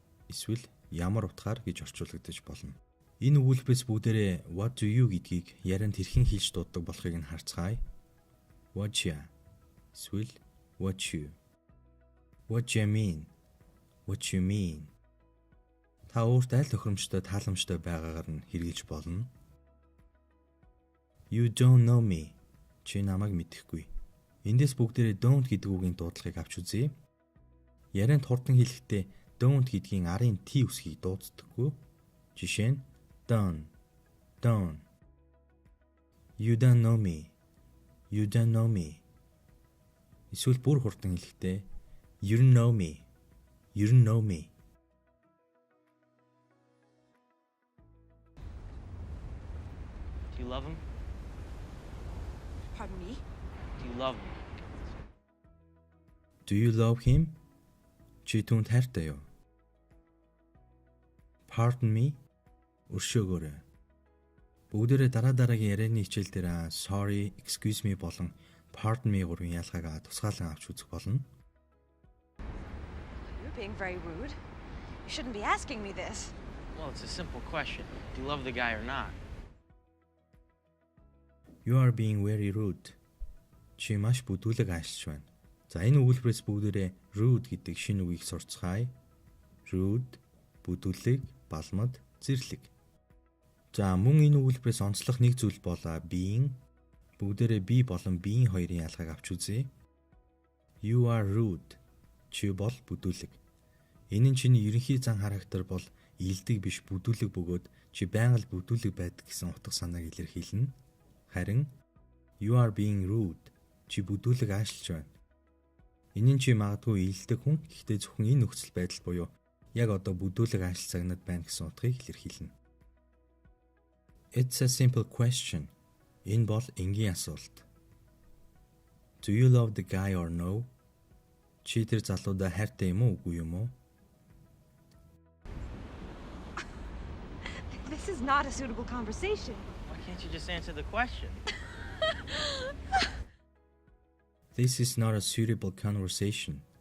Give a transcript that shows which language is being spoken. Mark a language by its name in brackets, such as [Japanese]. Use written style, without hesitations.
[Mongolian] Эсвэл ямар утгаар гэж орчуулагдаж болно. Энэ өгүүлбэрээс бүгдээрээ [English] what do you [Mongolian] гэдгийг ярианд хэрхэн хийж дууддаг болохыг нь харцгаая. [English] What ya? Эсвэл what you? What you mean? What you mean? [Mongolian] Та өөрт аль тохиромжтой тааламжтай байгаагаар нь хэрэгжилж болно. [English] You don't know me. [Mongolian] Чи намайг мэдэхгүй. Эндээс бүгдээрээ don't гэдэг үгийн дуудлагыг авч үзье. Ярианд хурдан хэлэхдээ don't гэдгийн арын T үсгийг дууддаггүй. Жишээ нь [English] done. You don't know me. You don't know me. [Mongolian] Эсвэл бүр хурдан хэлэхдээ [English] You don't know me. You don't know me. Do you love him? Pardon me? Do you love him? Do you love him? [Mongolian] Чи түүнд хайртай юу? [English] Pardon me. [Mongolian] Өршөөгөөрэй. Бүгдээрээ дараагийн ярианы хичээл дээр sorry, excuse me болон pardon me гурван ялгааг тусгаалan авч үзэх болно. [English] You're being very rude. You shouldn't be asking me this. Well, it's a simple question. Do you love the guy or not? You are being very rude. [Mongolian] Чи маш бүдүүлэг ажиллаж байна. За энэ өгүүлбэрээс бүгдээрээ rude гэдэг шинэ үгийг сурцгаая. Rude, бүдүүлэг, балмад, зэрлэг. За мөн энэ өгүүлбэрээс онцлох нэг зүйл бол being. Бүгдээрээ be болон being хоёрын ялгааг авч үзье. [English] You are rude. [Mongolian] Чи бол бүдүүлэг. Энэ нь чиний ерөнхий зан характер бол илдэг биш бүдүүлэг бөгөөд чи байнга л бүдүүлэг байдаг гэсэн утга санааг илэрхийлнэ. Харин [English] you are being rude. [Mongolian] Чи бүдүүлэг ажиллаж байна. Энэ нь чи магадгүй илдэг хүн, гэхдээ зөвхөн энэ нөхцөл байдал буюу яг одоо бүдүүлэг ажил цагнад байна гэсэн утгыг илэрхийлнэ. [English] It's a simple question. [Mongolian] Энэ бол энгийн асуулт. [English] Do you love the guy or no? [Mongolian] Чи тэр залуудаа хайртай юм уу, үгүй юм уу? [English] This is not a suitable conversation. Why can't you just answer the question? This is not a suitable conversation.